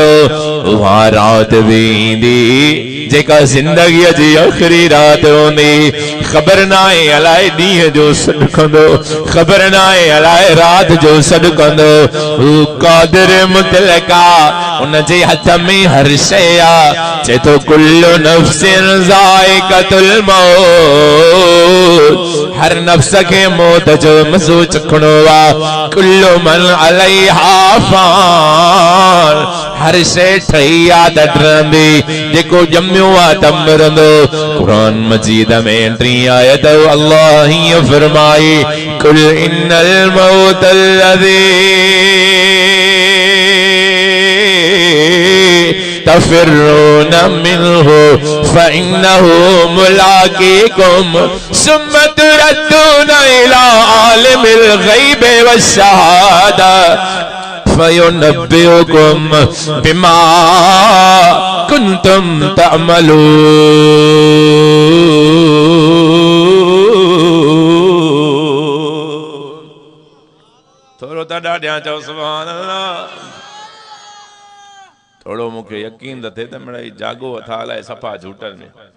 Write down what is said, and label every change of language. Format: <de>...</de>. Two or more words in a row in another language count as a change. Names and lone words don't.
<sd>उहा रात भी ईंदी जेका ज़िंदगीअ जी आख़िरी रात हूंदी। ख़बर न आहे अलाए ॾींहं जो सॾु कंदो, ख़बर न आहे अलाए रात जो सॾु कंदो। हू क़ादिर मुतलका, उन जे हथ में हर शइ आ। चए थो</sd> <ar>كل نفس ذائقة الموت,</ar> <sd>हर नफ्स खे मौत जो मज़ो चखणो आ।</sd> <ar>كل من عليها فان,</ar> <sd>हर शइ ठही आ त टरंदी, जेको ॼमियो आ त मरंदो। क़ुरान मजीद में 3 आयत अल्लाह हीअं फरमाई,</sd> <ar>قل إن الموت الذي تفرون منه فإنه ملاقيكم ثم تردون إلى عالم الغيب والشهادة فينبئكم بما كنتم تعملون.</ar> <sd>थोरो त ॾाढियां चओ</sd> <ar>سبحان الله.</ar> <sd>थोड़ो मुखे यकीन त थे त मिड़ई जागो अथा अलाए सफ़ा झूठनि में।</sd>